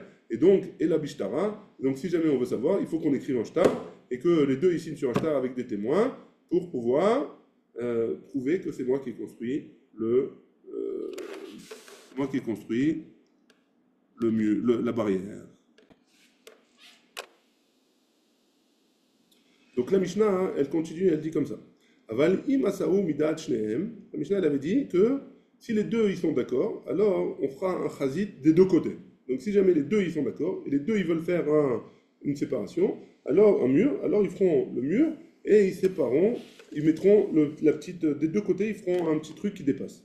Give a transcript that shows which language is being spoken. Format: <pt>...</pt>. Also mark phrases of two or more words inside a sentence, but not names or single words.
<fr>Et donc, et la bishtara, donc si jamais on veut savoir, il faut qu'on écrive un shtar, et que les deux ils signent sur un shtar avec des témoins, pour pouvoir prouver que c'est moi qui ai construit la barrière. Donc la Mishnah, hein, elle continue, elle dit comme ça.</fr> <he>אבל אם עשו מדעת שניהם.</he> <fr>La Mishnah, elle avait dit que si les deux ils sont d'accord, alors on fera un chazit des deux côtés. Donc si jamais les deux ils sont d'accord, et les deux ils veulent faire une séparation, alors un mur, alors ils feront le mur, et ils sépareront, ils mettront des deux côtés, ils feront un petit truc qui dépasse.</fr>